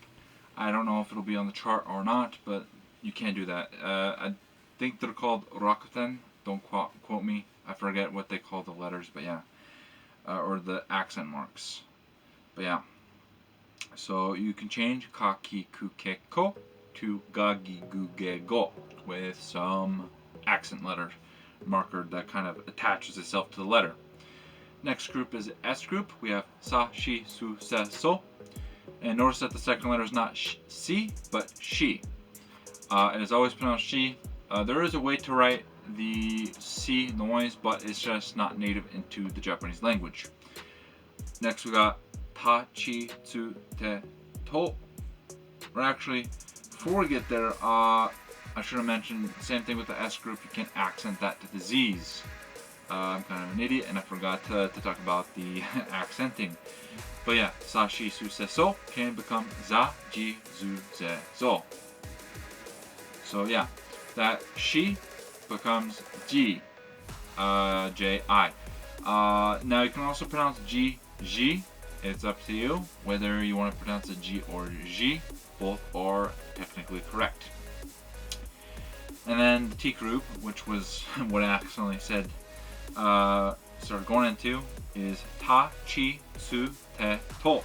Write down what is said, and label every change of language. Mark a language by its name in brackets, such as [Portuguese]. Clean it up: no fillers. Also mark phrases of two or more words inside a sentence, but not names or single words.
[English] I don't know if it'll be on the chart or not, but you can do that. I think they're called rakuten. Don't quote me. I forget what they call the letters, but yeah, or the accent marks. But yeah, so you can change [Japanese] ka, ki, ku, ke, ko [English] to [Japanese] ga, gi, gu, ge, [English] go with some accent letter marker that kind of attaches itself to the letter. Next group is S group. We have [Japanese] sa, shi, su, se, [English] so. And notice that the second letter is not si, but shi. It is always pronounced shi. There is a way to write the C noise, but it's just not native into the Japanese language. Next we got [Japanese] ta, chi, tsu, te, to. [English] Or actually, before we get there, I should have mentioned the same thing with the S group. You can accent that to the Z's. I'm kind of an idiot and I forgot to talk about the accenting. But yeah, [Japanese] sa, shi, su, se, [English] so can become [Japanese] za, ji, zu, ze, zo. [English] So yeah, that shi becomes ji, j, I. Now you can also pronounce ji, ji. It's up to you whether you want to pronounce it ji or ji. Both are technically correct. And then the T group, which was what I accidentally said, started going into, is [Japanese] ta, chi, tsu, te, to.